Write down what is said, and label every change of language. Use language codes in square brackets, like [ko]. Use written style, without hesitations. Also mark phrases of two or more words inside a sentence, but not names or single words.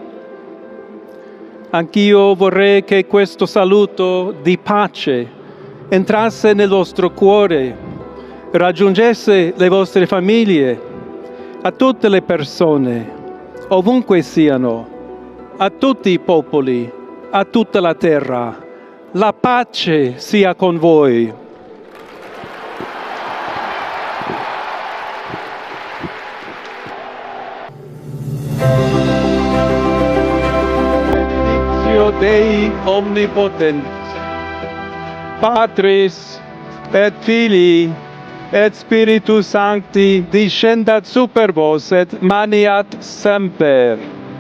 [it] Anch'io vorrei che questo saluto di pace entrasse nel vostro cuore, raggiungesse le vostre famiglie, a tutte le persone, ovunque siano, a tutti i popoli, a tutta la terra. La pace sia con voi. [la] Benedictio Dei omnipotens, Patris et Filii et Spiritus Sancti descendat super vos et maniat semper.